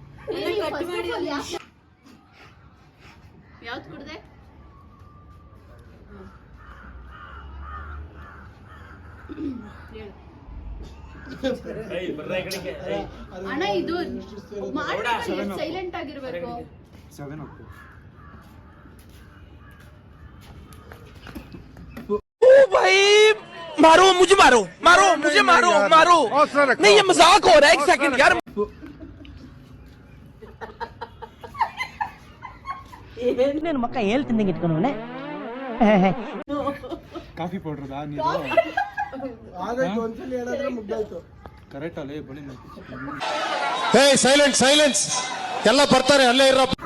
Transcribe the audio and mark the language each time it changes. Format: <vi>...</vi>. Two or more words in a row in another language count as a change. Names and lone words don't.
<kn>ಯಾವ್ದು ಕುಡ್ದೆ? ಅಣ್ಣ ಇದು ಸೈಲೆಂಟ್ ಆಗಿರ್ಬೇಕು. 7 ಹೋಗ್ತು.</kn> <hi>मारो मुझे मारो मारो मुझे मारो मारो नहीं ये मजाक हो रहा है. एक सेकंड यार.</hi> <kn>ಏನು ಮಕ್ಕ ಹೇಳ್ತಿದ್ದಂಗೆ ಇಟ್ಕೊಂಡವನೆ. ಕಾಫಿ ಪೌಡ್ರದಾ ನೀರು? ಆಗಾಯ್ತು ಒಂದ್ಸಲಿ ಹೇಳಿದ್ರೆ ಮುಗ್ದಾಯ್ತು. ಕರೆಕ್ಟ್ ಅಲ್ಲೇ ಬಳಿ. ಹೇ</kn> <en>silent silence</en> <kn>ಎಲ್ಲ ಬರ್ತಾರೆ ಅಲ್ಲೇ ಇರೋ.</kn>